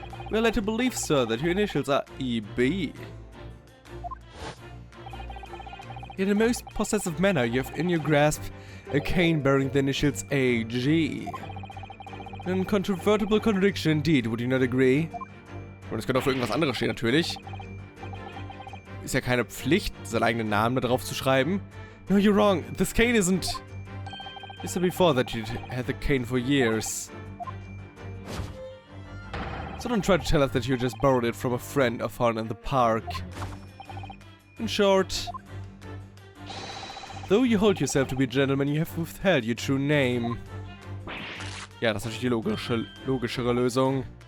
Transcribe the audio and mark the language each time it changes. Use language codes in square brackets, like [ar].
[en] We are led to believe, sir, that your initials are EB. In a most possessive manner, you have in your grasp a cane bearing the initials AG. An incontrovertible contradiction indeed, would you not agree? [de] Und es könnte auch für irgendwas anderes stehen, natürlich. Ist ja keine Pflicht, seinen eigenen Namen da drauf zu schreiben. [en] No, you're wrong. This cane isn't... You said before that you'd had the cane for years. So don't try to tell us that you just borrowed it from a friend or found in the park. In short, though you hold yourself to be a gentleman, you have withheld your true name. [de] Ja, das ist natürlich die logischere Lösung.